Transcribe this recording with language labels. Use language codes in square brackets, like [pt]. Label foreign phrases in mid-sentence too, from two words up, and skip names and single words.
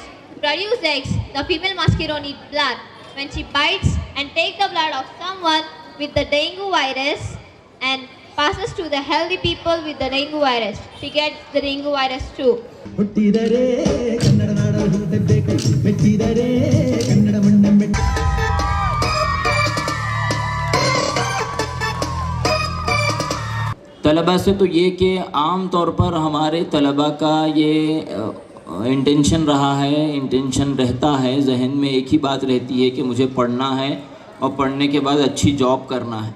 [en] To produce eggs, the female mosquito needs blood. When she bites and takes the blood of someone with the dengue virus and passes to the healthy people with the dengue virus, she gets the dengue virus too. [kn] ಹುಟ್ಟಿದರೆ ಕನ್ನಡ ನಾಡಲು ಹುಟ್ಟಬೇಕು, ಮೆಚ್ಚಿದರೆ ಕನ್ನಡ ಮಣ್ಣ ಮೆಟ್ಟ. [ur] طلبہ سے تو یہ کہ عام طور پر ہمارے طلبہ کا یہ انٹینشن رہا ہے، انٹینشن رہتا ہے، ذہن میں ایک ہی بات رہتی ہے کہ مجھے پڑھنا ہے اور پڑھنے کے بعد اچھی جاب کرنا ہے.